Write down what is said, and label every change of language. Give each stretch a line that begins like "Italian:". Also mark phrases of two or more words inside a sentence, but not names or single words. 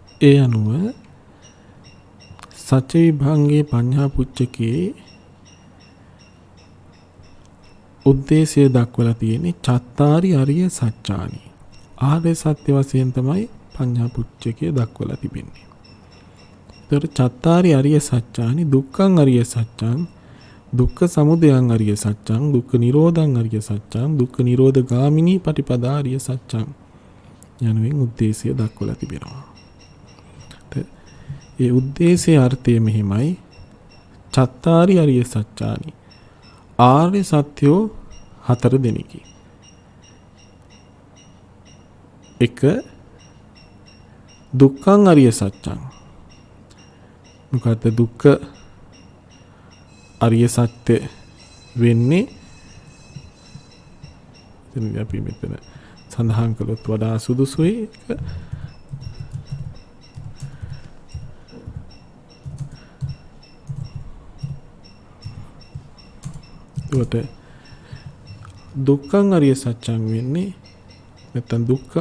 Sinhala: ඒ අනුව සච්ච විභංගේ පඤ්ඤා පුච්චකේ උද්දේශය දක්වලා තියෙන්නේ
Pali: චත්තාරි අරිය සත්‍යානි.
Sinhala: ආර්ය සත්‍ය වශයෙන් තමයි පඤ්ඤා පුච්චකේ දක්වලා තිබෙන්නේ. ඒතර
Pali: චත්තාරි අරිය සත්‍යානි දුක්ඛං අරිය සත්‍යං දුක්ඛ සමුදයං අරිය සත්‍යං දුක්ඛ නිරෝධං අරිය සත්‍යං දුක්ඛ නිරෝධ ගාමිනී පටිපදා අරිය සත්‍යං
Sinhala: යනුවෙන් උද්දේශය දක්වලා තිබෙනවා. ඒ උද්දේශයේ අර්ථය මෙහිමයි.
Pali: චත්තාරි අරිය සත්‍යානි
Sinhala: ආර්ය සත්‍යෝ 4 දෙනෙකි.
Pali: 1 දුක්ඛං අරිය සත්‍යං.
Sinhala: මොකද දුක්ඛ අරිය සත්‍ය වෙන්නේ එතන අපි මෙතන සඳහන් කළොත් වඩා සුදුසුයි.
Pali: දුක්ඛං අරිය සත්‍යං
Sinhala: වෙන්නේ නැත්නම් දුක්ඛ